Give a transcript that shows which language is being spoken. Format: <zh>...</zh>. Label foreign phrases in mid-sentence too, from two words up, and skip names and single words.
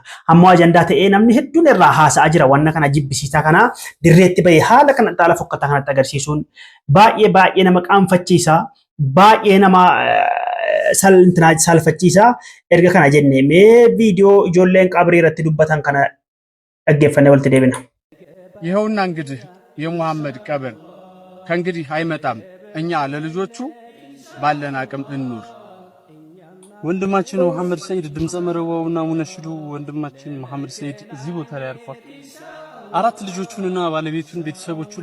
<om>Ammoo ajandaa ta'ee namni hedduun irraa haasa'aa jira wanna kana jibbisiisaa kana dirreetti bahee haala kana xaala fokkataa kanatti agarsiisuun baay'ee nama qaanfachiisa baay'ee nama salfachiisa erga kana jennee mee viidiyoo ijoolleen qabrii irratti dubbatan kana dhaggeeffannee walitti deebina.</om> <am>ይኸውና እንግዲህ የሙሐመድ ቀብር ከእንግዲህ አይመጣም እኛ ለልጆቹ ባለን አቅም እንኑር ወንድማችን መሐመድ ሰይድ ድምጸ መረዋውና ሙነሽዱ ወንድማችን መሐመድ ሰይድ እዚህ ቦታ ላይ አርፏል 4 ልጆቹንና ባለቤቱን ቤተሰቦቹን</am>